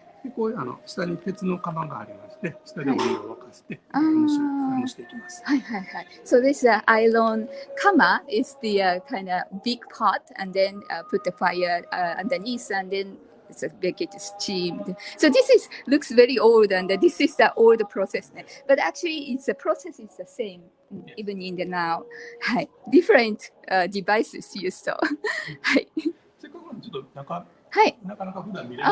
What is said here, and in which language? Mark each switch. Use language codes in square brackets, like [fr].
[ja] こう下に鉄の釜がありまして、下でお湯を沸かして蒸していきます。はいはいはい。 [en] So this iron kama is the kind of big pot, and then put the fire underneath, and then it's a bake it steamed. So this looks very old, and this is the old process. But actually, the process is the same even in the now. [ja] はい。 [en] Different devices used. はい。 [ja] せっかくのちょっと中。はい。なかなか普段見れない。